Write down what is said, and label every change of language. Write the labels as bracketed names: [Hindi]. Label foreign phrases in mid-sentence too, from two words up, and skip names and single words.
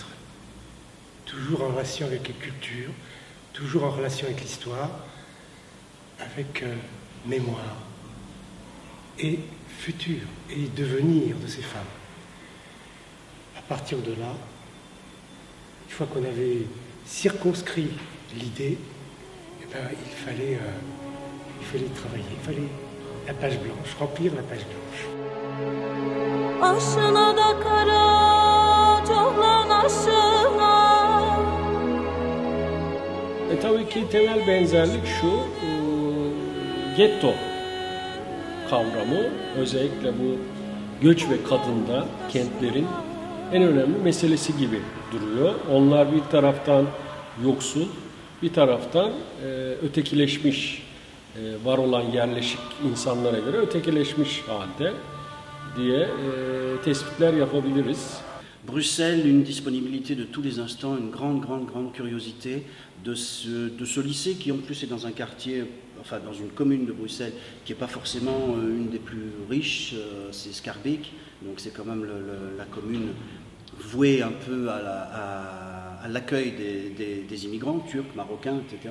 [French] Toujours en relation avec les cultures, toujours en relation avec l'histoire, avec mémoire et futur et devenir de ces femmes. À partir de là, une fois qu'on avait circonscrit l'idée, eh ben, il fallait travailler, il fallait la page blanche, remplir la page blanche. [Turkish] Tabii ki temel benzerlik şu, getto kavramı özellikle bu göç ve kadında kentlerin en önemli meselesi gibi duruyor. Onlar bir taraftan yoksul, bir taraftan ötekileşmiş, var olan yerleşik insanlara göre ötekileşmiş halde diye tespitler yapabiliriz. [French] Bruxelles, une disponibilité de tous les instants, une grande curiosité de ce lycée qui en plus est dans un quartier, enfin dans une commune de Bruxelles qui n'est pas forcément une des plus riches, c'est Schaerbeek, donc c'est quand même la commune vouée un peu à l'accueil des immigrants, turcs, marocains, etc.